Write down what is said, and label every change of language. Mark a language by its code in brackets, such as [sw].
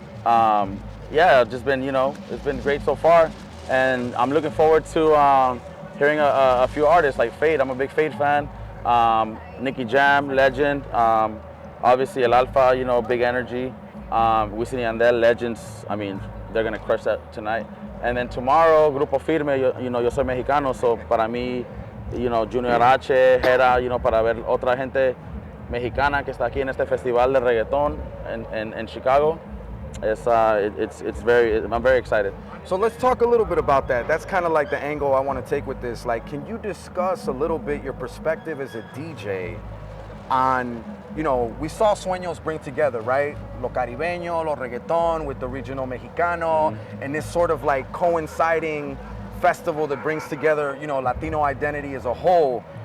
[en] Yeah, just been, it's been great so far. And I'm looking forward to hearing a few artists like Fade. I'm a big Fade fan. Nicky Jam, legend. Obviously El Alfa, big energy. Wisin y Yandel, legends. I mean, they're gonna crush that tonight. And then tomorrow, [es] Grupo Firme, yo soy mexicano, [en] so [es] para mí, Junior H, Hera, para ver otra gente mexicana que está aquí en este festival de reggaetón en Chicago. [en] I'm very excited. So let's talk a little bit about that. That's kind of like the angle I want to take with this. Like, can you discuss a little bit your perspective as a DJ on, we saw Sueños bring together, right? [es] Lo caribeño, lo reggaeton [en] with the [es] regional mexicano, [en] and this sort of like coinciding festival that brings together, Latino identity as a whole.